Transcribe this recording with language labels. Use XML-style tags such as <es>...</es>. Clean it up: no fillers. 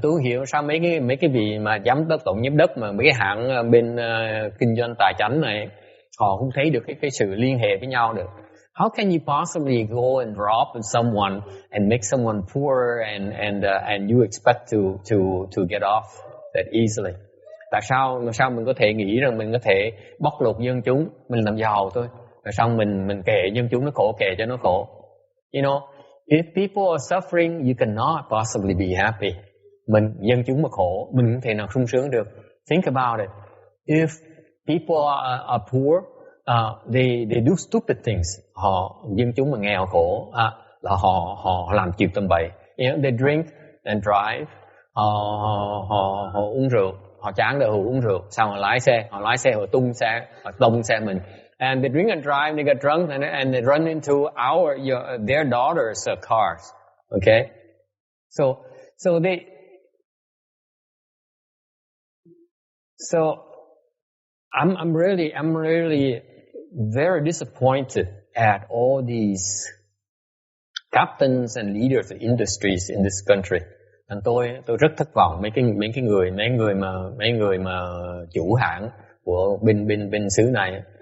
<vi>Tôi không hiểu sao mấy cái vị mà tổng giám đốc mà mấy cái hãng bên kinh doanh tài chính này họ không thấy được cái sự liên hệ với nhau được.</vi> <en>How can you possibly go and drop someone and make someone poor and you expect to get off that easily?</en> <vi>Tại sao mình có thể nghĩ rằng mình có thể bóc lột dân chúng, mình làm giàu thôi. Rồi xong mình kệ dân chúng nó khổ, kệ cho nó khổ.</vi> <en>If people are suffering, you cannot possibly be happy.</en> <vi>Dân chúng mà khổ, mình không thể nào sung sướng được.</vi> <en>Think about it. If people are poor, they do stupid things.</en> <vi>Dân chúng mà nghèo khổ, là họ làm chuyện tầm bậy.</vi> <en>They drink and drive.</en> <vi>Họ uống rượu, họ chán đợi uống rượu, xong họ lái xe họ tông xe mình.</vi> <en>And they drink and drive, they get drunk, and they run into their daughters' cars. Okay, so I'm really very disappointed at all these captains and leaders of industries in this country.</en> <vi>And tôi rất thất vọng mấy người mà chủ hãng của bên xứ này.</vi>